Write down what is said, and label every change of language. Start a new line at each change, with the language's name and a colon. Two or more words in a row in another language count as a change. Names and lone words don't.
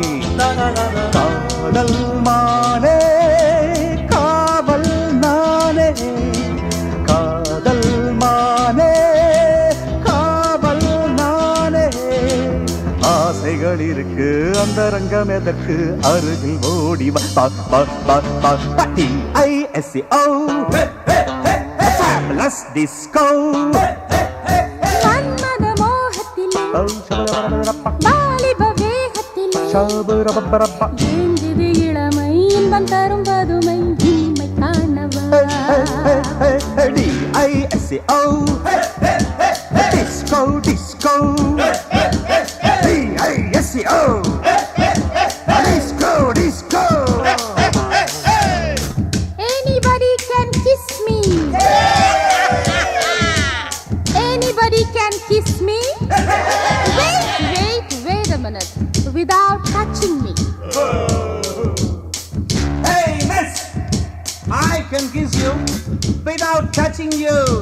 Tamil: காதல் மானே காவல் நானே காதல் மானே காவல் நானே ஆசைகள் இருக்கு அந்த ரங்கம் எதற்கு அருகில் ஓடி
English: I-S-C-O Fabulous Disco
Tamil: மன்மத மோகத்திலே வாலிப வேகத்திலே ஏங்குது இளமை இன்பம் தரும் பதுமை இனிமை காணவா
English: D-I-S-C-O Disco Disco D-I-S-C-O Disco Disco Anybody can kiss me Anybody can kiss me Wait a minute without touching me Hey miss I can kiss you without touching you